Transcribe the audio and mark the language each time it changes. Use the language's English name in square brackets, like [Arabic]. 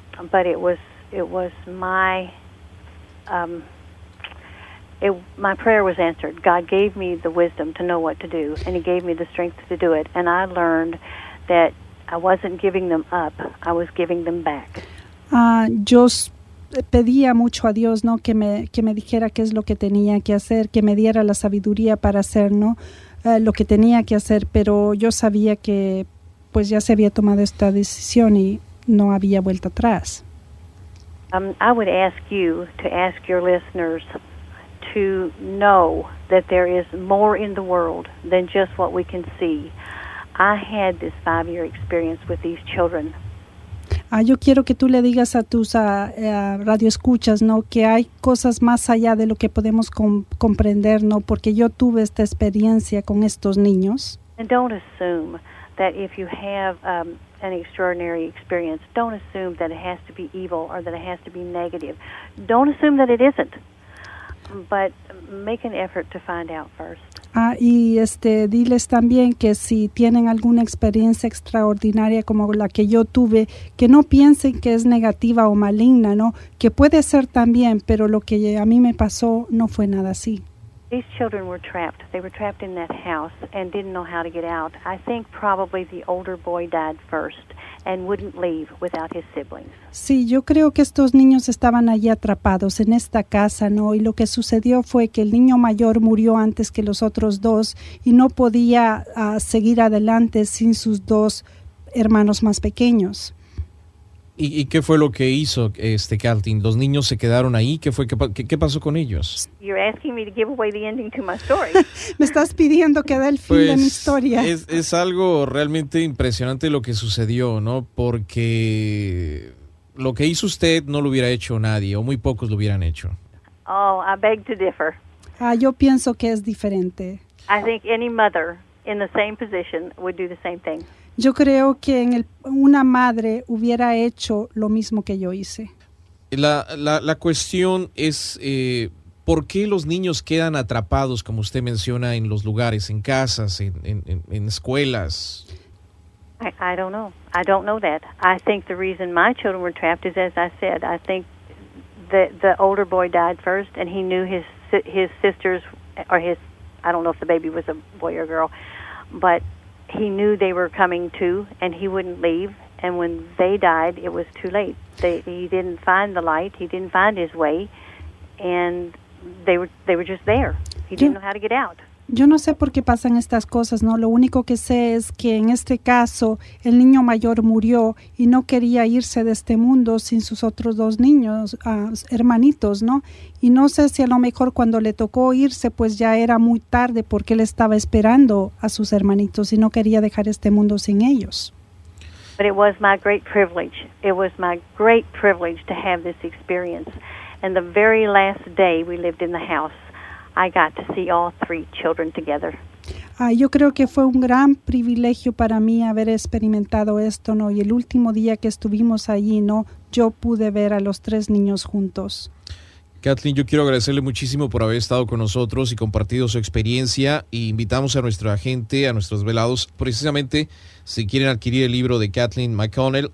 [English] But it was my my prayer was answered. God gave me the wisdom to know what to do, and He gave me the strength to do it. And I learned that I wasn't giving them up; I was giving them back. [Spanish] Yo pedía mucho a Dios, ¿no? Que me dijera qué es lo que tenía que hacer, que me diera la sabiduría para hacer, ¿no? Lo que tenía que hacer, pero yo sabía que pues ya se había tomado esta decisión y no había vuelta atrás. [English] I would ask you to ask your listeners to know that there is more in the world than just what we can see. I had this 5-year experience with these children. [Spanish] Yo quiero que tú le digas a tus radioescuchas, ¿no? Que hay cosas más allá de lo que podemos comprender, ¿no? Porque yo tuve esta experiencia con estos niños. [English] And don't assume that if you have an extraordinary experience, don't assume that it has to be evil or that it has to be negative. Don't assume that it isn't, but make an effort to find out first. [Spanish] Y diles también que si tienen alguna experiencia extraordinaria como la que yo tuve, que no piensen que es negativa o maligna, ¿no? Que puede ser también, pero lo que a mí me pasó no fue nada así. [English] These children were trapped. They were trapped in that house and didn't know how to get out. I think probably the older boy died first and wouldn't leave without his siblings. [Spanish] Sí, yo creo que estos niños estaban allí atrapados en esta casa, ¿no? Y lo que sucedió fue que el niño mayor murió antes que los otros dos y no podía seguir adelante sin sus dos hermanos más pequeños. ¿Y qué fue lo que hizo Kathleen? ¿Los niños se quedaron ahí? ¿Qué pasó con ellos? [English] You're asking me to give away the ending to my story. [Spanish] Me estás pidiendo que dé el fin de mi historia. Es algo realmente impresionante lo que sucedió, ¿no? Porque lo que hizo usted no lo hubiera hecho nadie, o muy pocos lo hubieran hecho. [English] Oh, I beg to differ. [Spanish] Yo pienso que es diferente. [English] I think any mother in the same position would do the same thing. [Spanish] Yo creo que una madre hubiera hecho lo mismo que yo hice. La cuestión es, ¿por qué los niños quedan atrapados, como usted menciona, en los lugares, en casas, en escuelas? [English] I don't know. I don't know that. I think the reason my children were trapped is, as I said, I think the older boy died first, and he knew his sisters, or I don't know if the baby was a boy or girl, but he knew they were coming too, and he wouldn't leave. And when they died, it was too late. He didn't find the light. He didn't find his way, and they were just there. He didn't know how to get out. [Spanish] Yo no sé por qué pasan estas cosas, ¿no? Lo único que sé es que en este caso el niño mayor murió y no quería irse de este mundo sin sus otros dos niños, hermanitos, ¿no? Y no sé si a lo mejor cuando le tocó irse pues ya era muy tarde porque él estaba esperando a sus hermanitos y no quería dejar este mundo sin ellos. [English] But it was my great privilege. It was my great privilege to have this experience. And the very last day we lived in the house, I got to see all 3 children together. [Spanish] Yo creo que fue un gran privilegio para mí haber experimentado esto, ¿no? Y el último día que estuvimos allí, ¿no? Yo pude ver a los 3 niños juntos. Kathleen, yo quiero agradecerle muchísimo por haber estado con nosotros y compartido su experiencia, y invitamos a nuestra gente, a nuestros velados, precisamente si quieren adquirir el libro de Kathleen McConnell.